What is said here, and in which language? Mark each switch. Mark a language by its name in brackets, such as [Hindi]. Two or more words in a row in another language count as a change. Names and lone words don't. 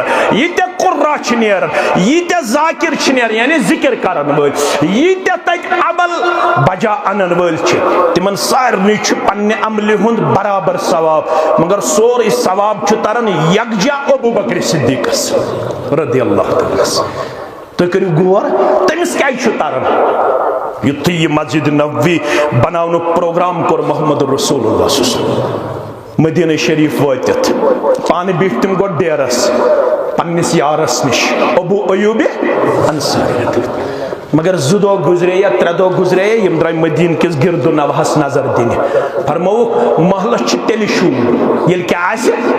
[Kashmiri] ییٖتیاہ قُرا چھِ نیران ییٖتیاہ ذاکر چھِ نیران یعنی ذکر کرن وٲلۍ ییٖتیاہ تتہِ عمل بجا انن وٲلۍ چھِ تِمن سارنٕے چھُ پننہِ عملہِ ہُنٛد برابر ثواب مگر سورُے ثواب چھُ تران یکجا ابو بکر صدیقس [Arabic] رضی اللہ تعالیٰ [Kashmiri] تُہۍ کٔرِو غور تٔمِس کیازِ چھُ تران یُتھُے یہ مسجد نبوی بناونُک پروگرام کوٚر محمد رسول اللہ [Arabic] صلی اللہ علیہ وسلم [Kashmiri] مدینہ شریف وٲتِتھ پانہٕ بیٖٹھۍ تِم گۄڈٕ ڈیرس پننس یارس نش ابو ایوب انصاری مگر 2 دۄہ گزرے یا 3 دۄہ گزرے یم درٛاے مدیٖنہ کِس گرد و نواہس نظر دِنہِ فرمووُکھ محلس چھُ تیٚلہِ شوٗر ییٚلہِ کیٛاہ آسہِ